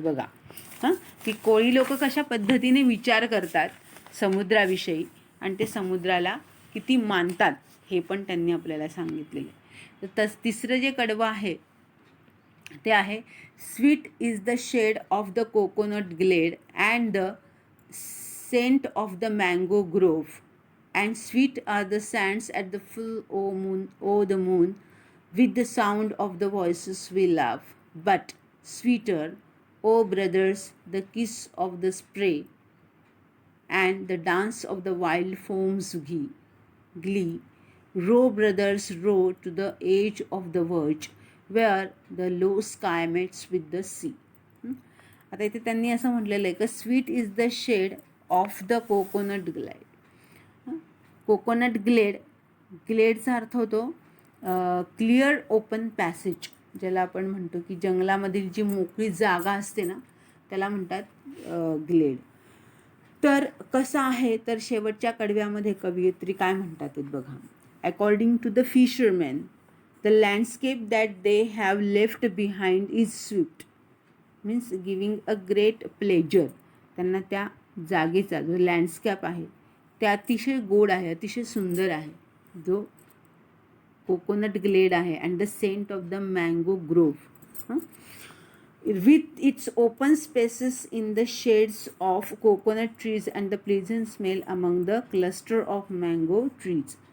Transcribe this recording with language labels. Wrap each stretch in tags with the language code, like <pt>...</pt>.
<mr>बघा की कोळी लोक कशा पद्धतीने विचार करतात समुद्राविषयी आणि ते समुद्राला किती मानतात हे पण त्यांनी आपल्याला सांगितलेले. तर तिसरं जे कडवं आहे ते आहे</mr> <en>Sweet is the shade of the coconut glade and the scent of the mango grove, and sweet are the sands at the full o the moon, with the sound of the voices we love. But sweeter, O brothers, the kiss of the spray, and the dance of the wild foam's glee. Row, brothers, row to the edge of the verge, where the low sky meets with the sea.</en> <mr>आता इथे त्यांनी असं म्हटलेलं आहे की</mr> <en>Sweet is the shade of the coconut glade.</en> <mr>Coconut ग्लेड, ग्लेडचा अर्थ होतो</mr> <en>clear open passage,</en> <mr>ज्याला आपण म्हणतो की जंगलामधील जी मोकळी जागा असते ना त्याला म्हणतात ग्लेड. तर कसं आहे तर शेवटच्या कडव्यामध्ये कवयित्री काय म्हणतात बघा.</mr> <en>According to the fisherman, the landscape that they have left behind is sweet, means giving a great pleasure.</en> <mr>त्यांना त्या जागेचा जो लँडस्केप आहे ते अतिशय गोड आहे, अतिशय सुंदर आहे, जो कोकोनट ग्लेड आहे.</mr> <en>And the scent of the mango grove, with its open spaces in the shades of coconut trees and the pleasant smell among the cluster of mango trees.</en>